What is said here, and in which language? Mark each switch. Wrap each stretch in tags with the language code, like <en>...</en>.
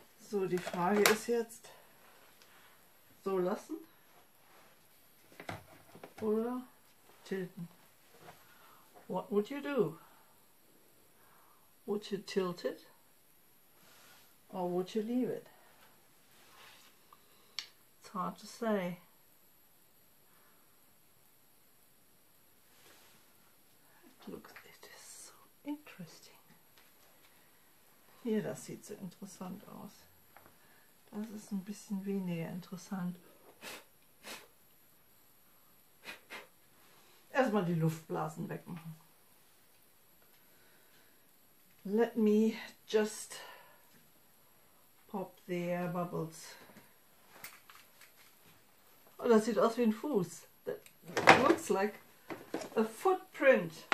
<de>So, die Frage ist jetzt, so lassen oder tilten.</de> <en>What would you do? Would you tilt it or would you leave it? It's hard to say. It is so interesting.</en> <de>Hier, das sieht so interessant aus. Das ist ein bisschen weniger interessant. Erstmal die Luftblasen wegmachen.</de> <en>Let me just pop the air bubbles.</en> <de>Oh, das sieht aus wie ein Fuß.</de> <en>That looks like a footprint.</en>